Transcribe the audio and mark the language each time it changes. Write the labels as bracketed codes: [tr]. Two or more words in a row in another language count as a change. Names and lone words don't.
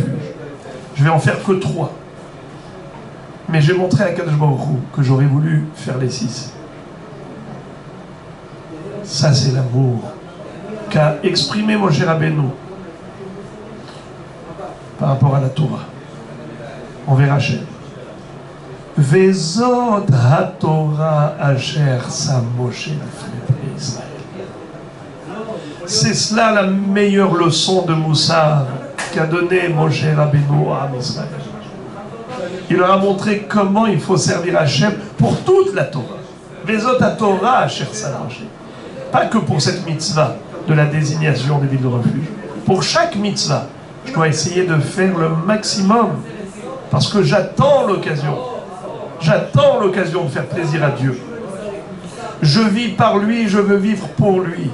[fr] Je vais en faire que 3. Mais j'ai montré à Kadosh Baruch Hu que j'aurais voulu faire les 6. Ça, c'est l'amour qu'a exprimé Moshe Rabbeinu par rapport à la Torah. On verra Hachem. [he] וזאת התורה אשר שם משה לפני ישראל. [fr] C'est cela la meilleure leçon de Moussar qu'a donné Moshe Rabbeinu à Israël. Il leur a montré comment il faut servir Hachem pour toute la Torah. [he] וזאת התורה אשר שם משה. [fr] Pas que pour cette mitzvah de la désignation des villes de refuge. Pour chaque mitzvah, je dois essayer de faire le maximum parce que j'attends l'occasion. J'attends l'occasion de faire plaisir à Dieu. Je vis par lui, je veux vivre pour lui.